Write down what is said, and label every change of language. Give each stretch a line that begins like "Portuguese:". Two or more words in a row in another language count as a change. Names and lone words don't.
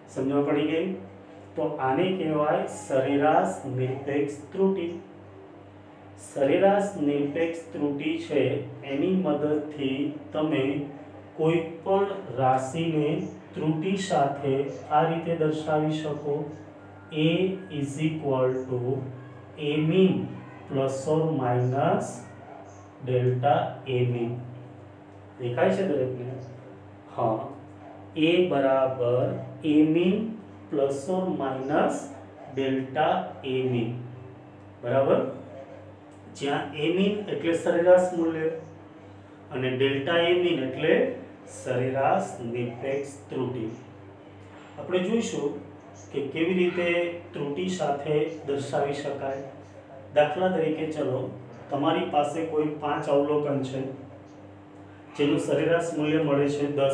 Gujarati: સમજણ પડી ગઈ? તો આને કહેવાય સરેરાશ નિરપેક્ષ ત્રુટિ. સરેરાશ નિરપેક્ષ ત્રુટિ છે એની મદદથી તમે કોઈ પણ રાશિને ત્રુટિ સાથે આ રીતે દર્શાવી શકો.
English: a is equal to a mean plus or minus delta a mean.
Gujarati: દેખાય છે દરેકને? હા, a બરાબર
English: a mean plus or minus delta a mean.
Gujarati: બરાબર? જ્યાં
English: a mean
Gujarati: એટલે સરેરાશ મૂલ્ય અને
English: delta a mean
Gujarati: એટલે સરેરાશ નિરપેક્ષ ત્રુટિ. આપણે જોઈશું કે કેવી રીતે ત્રુટિ સાથે દર્શાવી શકાય. દાખલા તરીકે ચલો, તમારી પાસે કોઈ 5 અવલોકન છે જેનું સરેરાશ મૂલ્ય મળે છે 10.